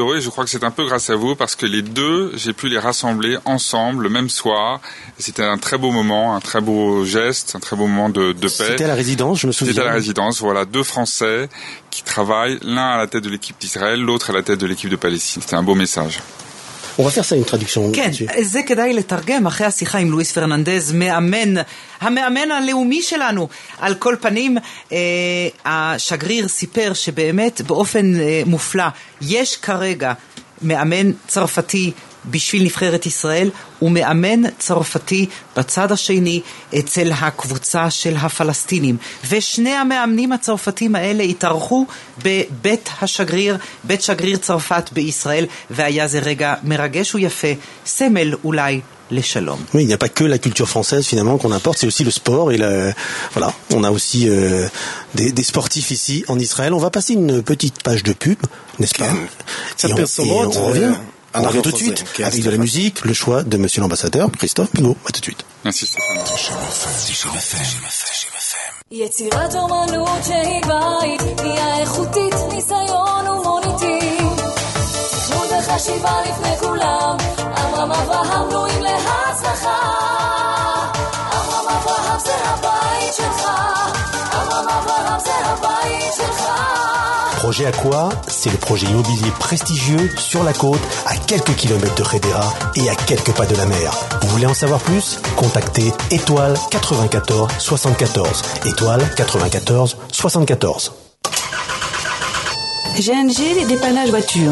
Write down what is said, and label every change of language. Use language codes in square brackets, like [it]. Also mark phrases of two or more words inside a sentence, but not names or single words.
[fr] Et je crois que c'est un peu grâce à vous parce que les deux, j'ai pu les rassembler ensemble le même soir. C'était un très beau moment, un très beau geste, un très beau moment de paix. C'était à la résidence, je me souviens. C'était à la résidence. Voilà, deux Français qui travaillent, l'un à la tête de l'équipe d'Israël, l'autre à la tête de l'équipe de Palestine. C'était un beau message. On va faire ça, une traduction. [he] כן, זה כדאי לתרגם אחרי השיחה עם לואיס פרננדז, המאמן הלאומי שלנו. על כל פנים, השגריר סיפר שבאמת באופן מופלא, יש כרגע מאמן צרפתי בשביל נבחרת ישראל, ומאמן צרפתי בצד השני אצל הקבוצה של הפלסטינים. ושני המאמנים הצרפתים האלה התארחו בבית השגריר, בית שגריר צרפת בישראל, והיה זה רגע מרגש ויפה, סמל אולי לשלום. [fr] Oui, il n'y a pas que la culture française finalement qu'on apporte, c'est aussi le sport et voilà, on a aussi des sportifs ici en Israël. On va passer une petite page de pub, n'est-ce pas? On revient. On revient tout de suite avec de la musique, le choix de monsieur l'ambassadeur Christophe Bigot. À tout de suite. Merci Stéphane. [he] יצירת אומנות שהיא בית, היא איכותית, ניסיון ומוניטין. תכנון וחשיבה לפני כולם, אברהם אברהם בנויים להצלחה. אברהם אברהם זה הבית שלך, אברהם אברהם זה הבית שלך. [fr] Projet Aqua, c'est le projet immobilier prestigieux sur la côte, à quelques kilomètres de Khedera et à quelques pas de la mer. Vous voulez en savoir plus? Contactez étoile 94 74. Étoile 94 74. GNG, les dépannages voitures.